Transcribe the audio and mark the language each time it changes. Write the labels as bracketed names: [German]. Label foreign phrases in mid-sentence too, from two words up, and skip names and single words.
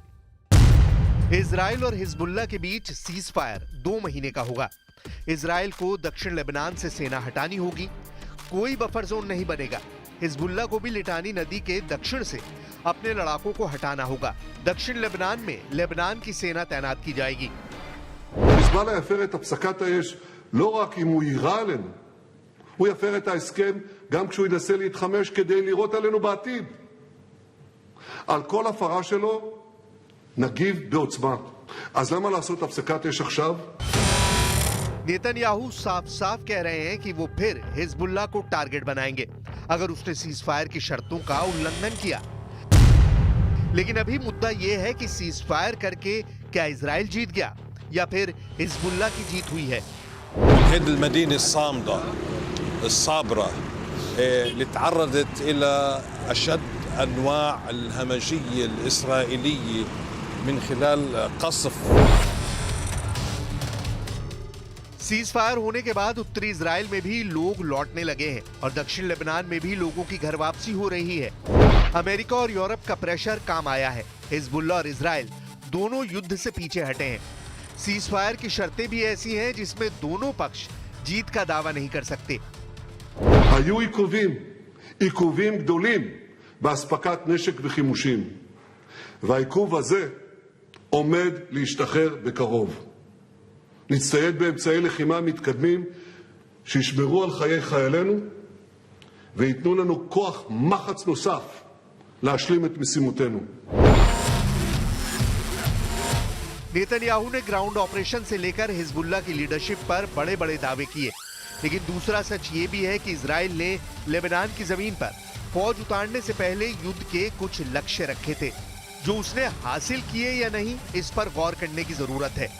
[Hindi] इजराइल और हिजबुल्लाह के बीच [English] cease fire [Hindi] 2 महीने का होगा। इजराइल को दक्षिण लेबनान से सेना हटानी होगी। कोई [English] buffer zone [Hindi] नहीं बनेगा। हिजबुल्लाह को भी लिटानी नदी के दक्षिण से अपने लड़ाकों को हटाना होगा। दक्षिण लेबनान में लेबनान की सेना तैनात की जाएगी। [Hebrew] חיזבאללה יפר את הפסקת האש לא רק אם הוא יירה עלינו, הוא יפר את ההסכם גם כשהוא ינסה להתחמש כדי לירות עלינו בעתיד. על כל הפרה שלו נגיב בעוצמה. אז למה לעשות הפסקת אש עכשיו? [Hindi] नेतन्याहू साफ-साफ कह रहे हैं कि वो फिर हिजबुल्लाह को टारगेट बनाएंगे अगर उसने [English] cease fire [Hindi] की शर्तों का उल्लंघन किया। लेकिन अभी मुद्दा यह है कि [English] cease fire [Hindi] करके क्या इजराइल जीत गया या फिर हिजबुल्लाह की जीत हुई है। [Arabic] هذه المدينة الصامدة الصابرة اللي تعرضت إلى أشد أنواع الهمجية الإسرائيلية من خلال قصف। [English] cease fire [Hindi] होने के बाद उत्तरी इजराइल में भी लोग लौटने लगे हैं और दक्षिण लेबनान में भी लोगों की घर वापसी हो रही है। अमेरिका और यूरोप का प्रेशर काम आया है। हिजबुल्लाह और इजराइल दोनों युद्ध से पीछे हटे हैं। [English] cease fire [Hindi] की शर्तें भी ऐसी हैं जिसमें दोनों पक्ष जीत का दावा नहीं कर सकते। [Hebrew] היו עיכובים גדולים באספקת נשק וחימושים, והעיכוב הזה עומד להשתחרר בקרוב. נצטייד באמצעי לחימה מתקדמים שישמרו על חיי חיילינו וייתנו לנו כוח מחץ נוסף להשלים את משימותינו. [Hindi] नेतन्याहू ने [English] ground operation [Hindi] से लेकर हिजबुल्लाह की लीडरशिप पर बड़े बड़े दावे किए, लेकिन दूसरा सच ये भी है कि इजराइल ने लेबनान की जमीन पर फौज उतारने से पहले युद्ध के कुछ लक्ष्य रखे थे। जो उसने हासिल किए या नहीं, इस पर गौर करने की जरूरत है।